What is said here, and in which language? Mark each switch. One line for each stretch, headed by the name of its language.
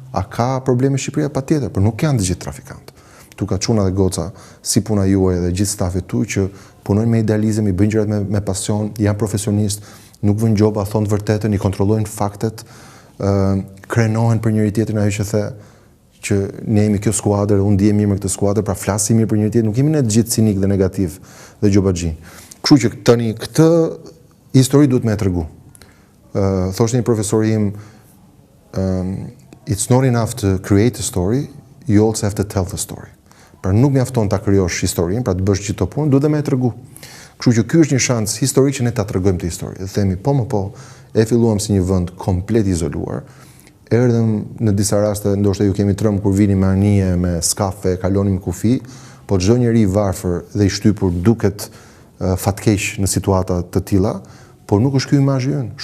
Albanian: A ka probleme Shqipëria? Patjetër, por nuk janë të gjithë trafikantë. Tu ka çuna dhe goca si puna juaj dhe gjithë stafit tu që punojnë me idealizëm, i bëjnë gjërat me pasion, janë profesionistë, nuk vënë gjoba, thonë të vërtetën, i kontrollojnë faktet, krenohen për njëri tjetrin, ajo që the që ne jemi kjo skuadër, unë ndihem mirë me këtë skuadër, pra flasim mirë për njëri tjetrin, nuk jemi ne të gjithë cinik dhe negativ dhe gjobaxhin. Kështu që tani këtë histori duhet me e tregu. Thoshte një profesor im,
English: it's not enough to create a story, you also have to tell the story.
Albanian: Pra nuk mjafton ta krijosh historinë, pra të bësh gjithë të punë, duhet dhe me e tregu. Kështu që ky është një shans historik që ne ta tregojmë të histori. Dhe themi, po, e filluam si një vend komplet izoluar. Erdhëm në disa raste, ndoshta ju kemi trëmbë kur vini me anije, me skafe, kalonim kufi, po çdo njeri i varfër dhe i shtypur duket fatkeq në situata të tilla, por nuk është ky imazhi ynë.